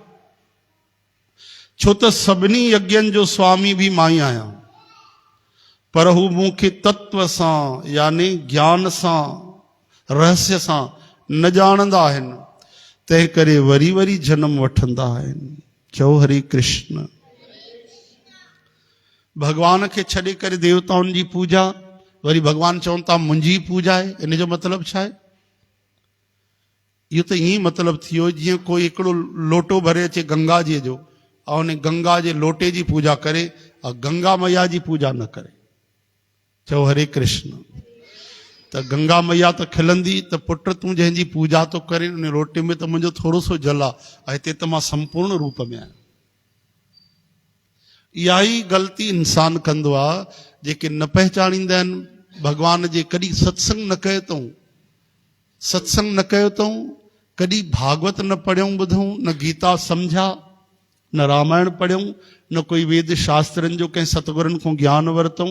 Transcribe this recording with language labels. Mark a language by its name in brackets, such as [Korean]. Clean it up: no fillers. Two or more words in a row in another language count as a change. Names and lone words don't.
[Sindhi] छो त सभिनी यज्ञनि जो स्वामी बि मां ई आहियां, पर हू मूंखे तत्व सां यानी ज्ञान सां रहस्य सां न ॼाणंदा आहिनि, तंहिं करे वरी वरी जन्म वठंदा आहिनि। चओ हरे कृष्ण। भगवान खे छॾे करे देवताउनि जी पूजा, वरी भगवान चवनि था मुंहिंजी पूजा आहे। इन जो मतिलबु छा आहे? इहो त ईअं मतिलबु थी वियो जीअं कोई हिकिड़ो लोटो भरे अचे गंगा जी जो ऐं उन गंगा जे लोटे जी पूजा करे और गंगा मैया जी पूजा न करे। चओ हरे कृष्ण। त गंगा मैया त खिलंदी त पुट तूं जंहिंजी पूजा तो करे उन लोटे में त मुंहिंजो थोरो सो जल आहे, हिते त मां संपूर्ण रूप में आहियां। इहा ई ग़लती इंसान कंदो आहे जेके न पहचानींदा आहिनि भगवान जे। कॾहिं सत्संग न कयो अथऊं, सत्संग न कयो अथऊं, कॾहिं भागवत न पढ़ियऊं ॿुधऊं, न गीता सम्झा, न रामायण पढ़ियऊं, न कोई वेद शास्त्रनि जो कंहिं सतगुरनि खां ज्ञान वरितऊं।